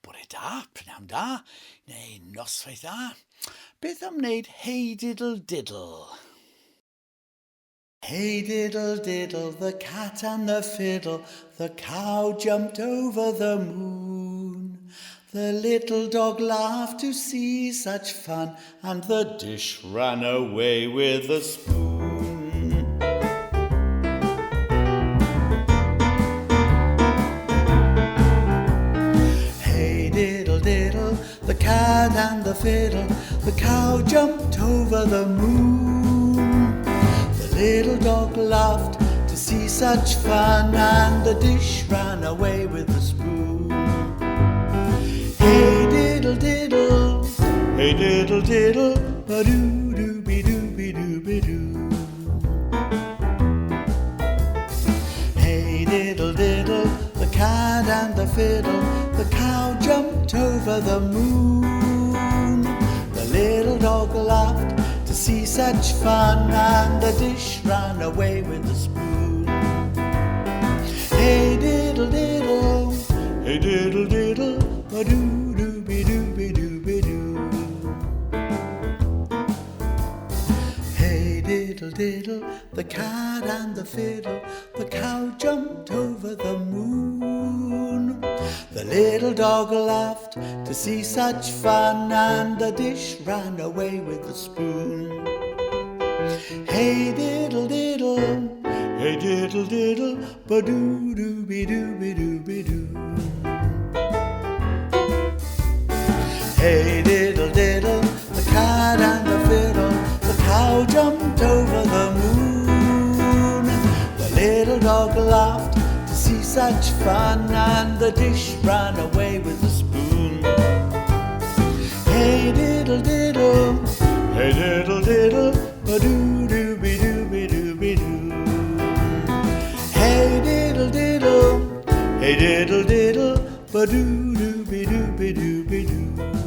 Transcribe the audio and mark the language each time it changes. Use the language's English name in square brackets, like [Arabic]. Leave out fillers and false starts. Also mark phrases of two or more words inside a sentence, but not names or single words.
[Welsh] da, prynawn da, neu noswaith dda. Beth am wneud hey diddle diddle? [English] Hey diddle diddle, the cat and the fiddle, the cow jumped over the moon. The little dog laughed to see such fun, and the dish ran away with the spoon. Hey diddle diddle, the cat and the fiddle, the cow jumped over the moon. The little dog laughed to see such fun, and the dish ran away with the spoon. Hey diddle diddle, hey diddle diddle, ba-doo doo be doo be doo be doo. Hey diddle diddle, the cat and the fiddle, the cow jumped over the moon. The little dog laughed to see such fun, and the dish ran away with the spoon. Hey diddle diddle, hey diddle diddle, ba-doo doo be doo be doo be doo. Hey diddle diddle, the cat and the fiddle, the cow jumped over the moon. The little dog laughed to see such fun, and the dish ran away with the spoon. Hey diddle diddle, hey diddle diddle, ba-doo doo be doo be doo be doo. Hey diddle diddle, the cat and the fiddle, the cow jumped over the moon. The little dog laughed to see such fun, and the dish ran away with the spoon. Hey diddle diddle, hey diddle diddle, ba-doo doo be doo be doo be doo. Hey diddle diddle, hey diddle diddle, ba-doo doo be doo be doo be doo.